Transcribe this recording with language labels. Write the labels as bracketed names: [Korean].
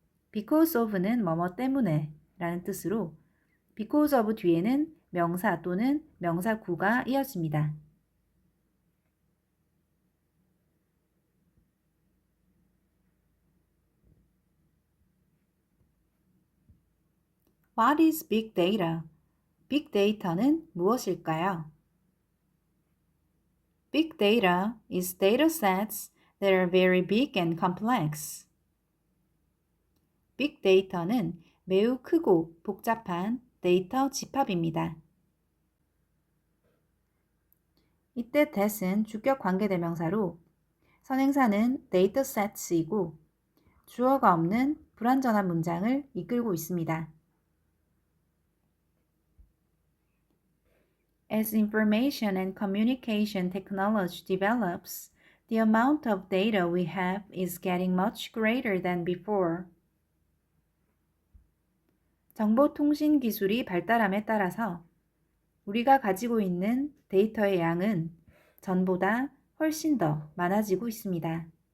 [Korean] because of는 뭐뭐 때문에 라는 뜻으로 because of 뒤에는 명사 또는 명사구가 이어집니다. [English] What is big data? [Korean] 빅데이터는 무엇일까요? [English] Big data is data sets that are very big and complex. [Korean] 빅데이터는 매우 크고 복잡한 데이터 집합입니다. 이때 that은 주격 관계대명사로 선행사는 datasets이고 주어가 없는 불완전한 문장을 이끌고 있습니다. [English] As information and communication technology develops, the amount of data we have is getting much greater than before. [Korean] 정보통신 기술이 발달함에 따라서 우리가 가지고 있는 데이터의 양은 전보다 훨씬 더 많아지고 있습니다.